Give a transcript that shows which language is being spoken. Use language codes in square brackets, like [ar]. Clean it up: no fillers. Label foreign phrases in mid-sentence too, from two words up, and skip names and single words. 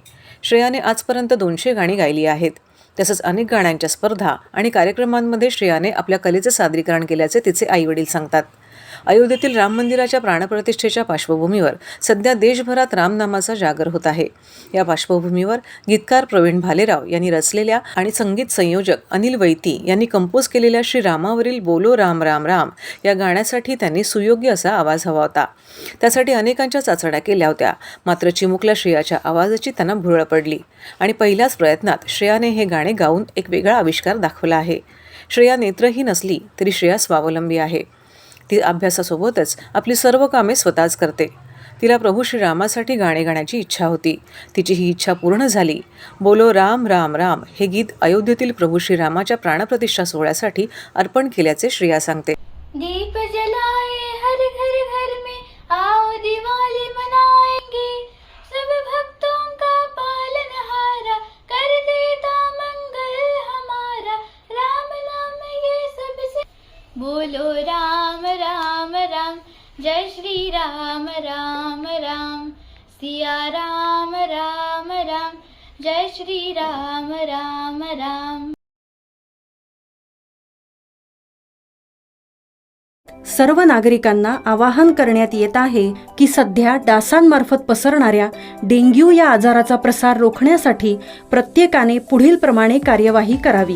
[mr] श्रेयाने आजपर्यंत 200 गाणी गायली आहेत. तसंच अनेक गाण्यांच्या स्पर्धा आणि कार्यक्रमांमध्ये श्रेयाने आपल्या कलेचे सादरीकरण केल्याचे तिचे आईवडील सांगतात. अयोध्येतील राम मंदिराच्या प्राणप्रतिष्ठेच्या पार्श्वभूमीवर सध्या देशभरात रामनामाचा जागर होत आहे. या पार्श्वभूमीवर गीतकार प्रवीण भालेराव यांनी रचलेल्या आणि संगीत संयोजक अनिल वैती यांनी कंपोज केलेल्या श्रीरामावरील बोलो राम राम राम या गाण्यासाठी त्यांनी सुयोग्य असा आवाज हवा होता. त्यासाठी अनेकांच्या चाचण्या केल्या होत्या, मात्र चिमुकल्या श्रेयाच्या आवाजाची त्यांना भुरळ पडली आणि पहिल्याच प्रयत्नात श्रेयाने हे गाणे गाऊन एक वेगळा आविष्कार दाखवला आहे. श्रेया नेत्रहीन नसली तरी श्रेया स्वावलंबी आहे. ती अभ्यासासोबतच आपली सर्व कामे स्वतःच करते. तिला प्रभू श्रीरामासाठी गाणे गाण्याची इच्छा होती. तिची ही इच्छा पूर्ण झाली. बोलो राम राम राम हे गीत अयोध्येतील प्रभू श्रीरामाच्या प्राणप्रतिष्ठा सोहळ्यासाठी अर्पण केल्याचे श्रेया सांगते. [hi] दीप जलाए हर घर घर में आओ दिवाली मनाएंगे सब भक्तों का पालनहारा कर देता मंगल हमारा राम नाम ये सबसे बोलो राम राम राम जय श्री राम राम राम सिया राम राम राम जय श्री राम राम राम. [mr] सर्व नागरिकांना आवाहन करण्यात येत आहे की सध्या डासांमार्फत पसरणाऱ्या डेंग्यू या आजाराचा प्रसार रोखण्यासाठी प्रत्येकाने पुढील प्रमाणे कार्यवाही करावी.